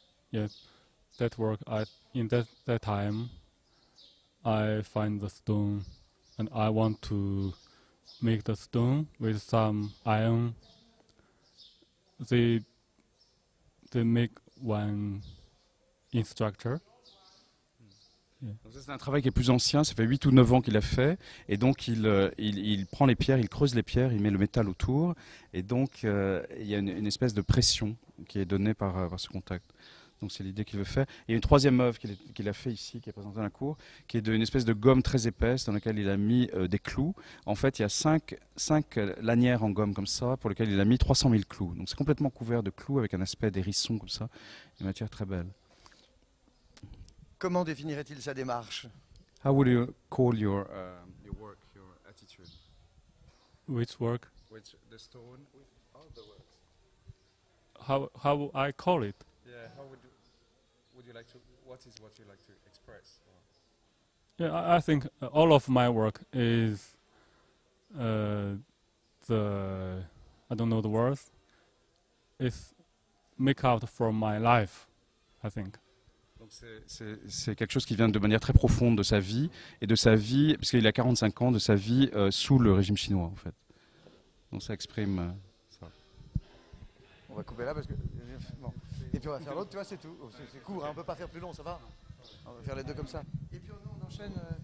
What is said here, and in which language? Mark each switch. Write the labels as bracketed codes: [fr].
[en] Yeah, that work in that time I find the stone and I want to make the stone with some iron. They make one in structure. Yeah. [fr] C'est un travail qui est plus ancien, ça fait 8 ou 9 ans qu'il a fait, et donc il prend les pierres, il creuse les pierres, il met le métal autour, et donc il y a une espèce de pression qui est donnée par ce contact. Donc c'est l'idée qu'il veut faire. Il y a une troisième œuvre qu'il a fait ici, qui est présentée à la cour, qui est une espèce de gomme très épaisse dans laquelle il a mis des clous. En fait, il y a 5 lanières en gomme comme ça, pour lesquelles il a mis 300 000 clous. Donc c'est complètement couvert de clous avec un aspect d'hérisson comme ça, une matière très belle. Comment définirait-il sa démarche? [en] How would you call your work, your attitude? Which work? With the stone, with all the works. How would I call it? Yeah, how would you like to? What you like to express? Yeah, I think all of my work is I don't know the words. It's make out from my life, I think. [fr] Donc c'est quelque chose qui vient de manière très profonde de sa vie, et de sa vie, puisqu'il a 45 ans, de sa vie sous le régime chinois en fait. Donc ça exprime ça. On va couper là parce que... Bon. Et puis on va faire l'autre, tu vois, c'est tout. C'est court, hein, on peut pas faire plus long, ça va? On va faire les deux comme ça. Et puis on enchaîne...